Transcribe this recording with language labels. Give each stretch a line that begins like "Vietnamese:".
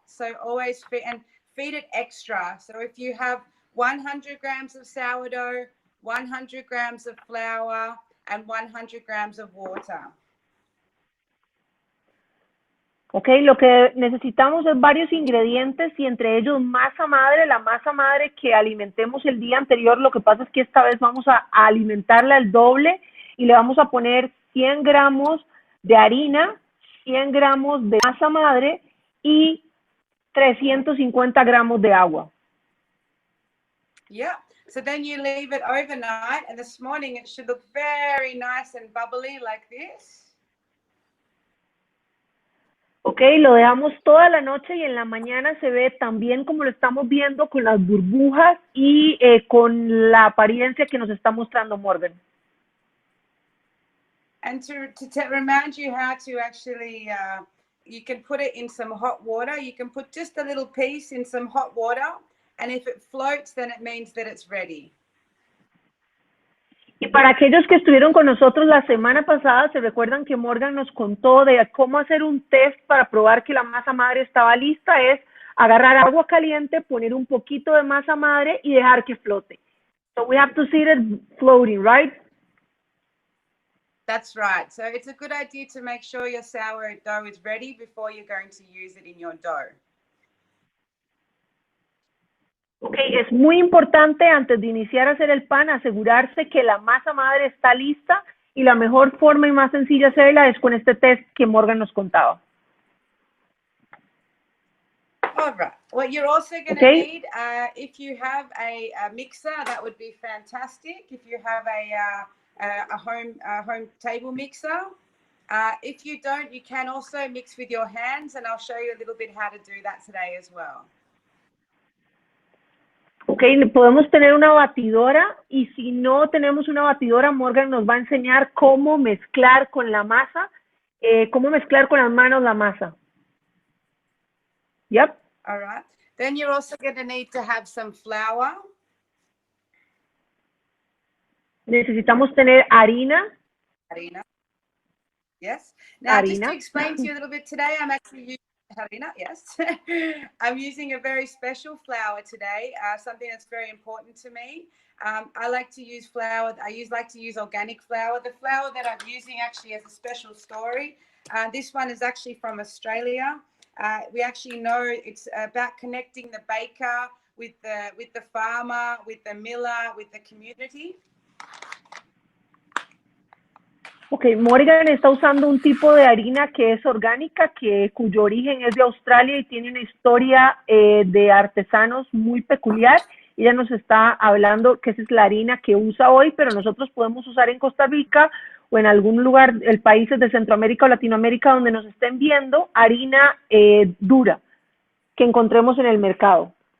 English: So always feed it extra. So if you have 100 grams of sourdough, 100 grams of flour, and 100 grams of water.
Spanish: Ok, lo que necesitamos es varios ingredientes y entre ellos masa madre, la masa madre que alimentemos el día anterior. Lo que pasa es que esta vez vamos a alimentarla el doble y le vamos a poner 100 gramos de harina, 100 gramos de masa madre y 350 gramos de agua.
English: Yeah, so then you leave it overnight and this morning it should look very nice and bubbly like this.
Spanish: Ok, lo dejamos toda la noche y en la mañana se ve tan bien como lo estamos viendo con las burbujas y con la apariencia que nos está mostrando Morgan.
English: And to remind you how to actually, you can put it in some hot water. You can put just a little piece in some hot water and if it floats then it means that it's ready.
Spanish: Y para aquellos que estuvieron con nosotros la semana pasada, se recuerdan que Morgan nos contó de cómo hacer un test para probar que la masa madre estaba lista, es agarrar agua caliente, poner un poquito de masa madre y dejar que flote.
English: So we have to see it floating, right? That's right. So it's a good idea to make sure your sourdough is ready before you're going to use it in your dough.
Spanish: Ok, es muy importante antes de iniciar a hacer el pan asegurarse que la masa madre está lista y la mejor forma y más sencilla de hacerla es con este test que Morgan nos contaba.
English: All right. What you're also going to need, if you have a mixer, that would be fantastic. If you have a home table mixer. If you don't, you can also mix with your hands, and I'll show you a little bit how to do that today as well.
Spanish: Ok, podemos tener una batidora y si no tenemos una batidora, Morgan nos va a enseñar cómo mezclar con la masa, cómo mezclar con las manos la masa. Yep.
English: All right. Then you're also going to need to have some flour.
Spanish: Necesitamos tener harina.
English: Harina. Yes. Now, just to
Spanish: Harina.
English: explain to you a little bit today, I'm actually using harina. Yes. I'm using a very special flour today, something that's very important to me. I like to use flour. Like to use organic flour. The flour that I'm using actually has a special story. This one is actually from Australia. We actually know it's about connecting the baker with the farmer, with the miller, with the community.
Spanish: Ok, Morgan está usando un tipo de harina que es orgánica, cuyo origen es de Australia y tiene una historia de artesanos muy peculiar. Ella nos está hablando que esa es la harina que usa hoy, pero nosotros podemos usar en Costa Rica o en algún lugar, el países de Centroamérica o Latinoamérica donde nos estén viendo, harina dura que encontremos en el mercado.